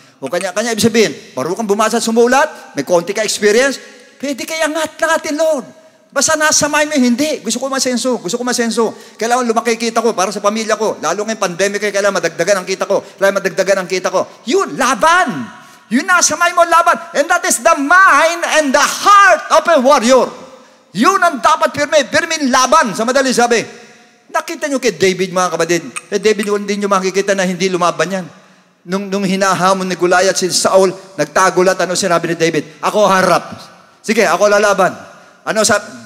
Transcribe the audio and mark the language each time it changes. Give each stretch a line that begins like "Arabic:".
Filipino: O kanya ibig sabihin, marunong kang bumasa at sumulat, may konti ka experience, pwede kaya angat na natin, Lord. Basta nasa mind mo, hindi. Gusto ko masenso. Kailangan lumaki kita ko para sa pamilya ko. Lalo ngayong pandemic, kailangan madagdagan ang kita ko. Yun, laban. Yun nasa mind mo, laban.
English: And that is the mind and the heart of a warrior.
Filipino: Yun ang dapat pirmin laban. Sa madali sabi, nakita nyo kay David, mga kapatid. Kay David, hindi nyo makikita na hindi lumaban yan. Nung hinahamon ni Goliath si Saul, nagtagulat, ano sinabi ni David? Ako harap. Sige, ako lalaban. Ano sabi?